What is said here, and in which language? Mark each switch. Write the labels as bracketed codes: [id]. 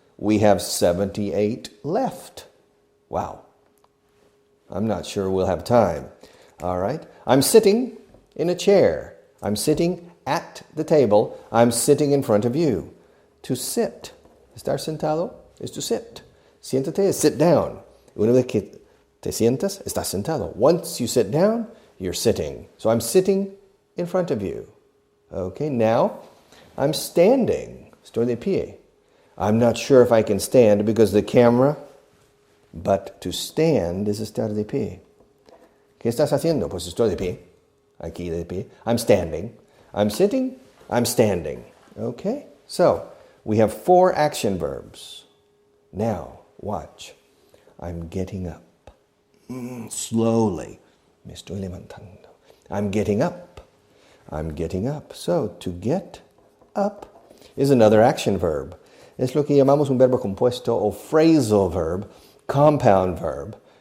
[en] We have 78 left. Wow. I'm not sure we'll have time. All right. I'm sitting in a chair. I'm sitting at the table. I'm sitting in front of you. To sit. Estar sentado is to sit. Siéntate is sit down. [es] Una vez que te sientas, estás sentado. [en] Once you sit down, you're sitting. So I'm sitting in front of you. Okay, now I'm standing. Estoy de pie. I'm not sure if I can stand because the camera, but to stand is estar de pie. [es] ¿Qué estás haciendo? Pues estoy de pie. Aquí de pie. I'm standing. I'm sitting. I'm standing. Okay? [en] So, we have 4 action verbs. Now, watch. I'm getting up. Slowly. Me estoy levantando. I'm getting up. I'm getting up. So, to get up is another action verb. [es] Es lo que llamamos un verbo compuesto o phrasal verb, compound verb.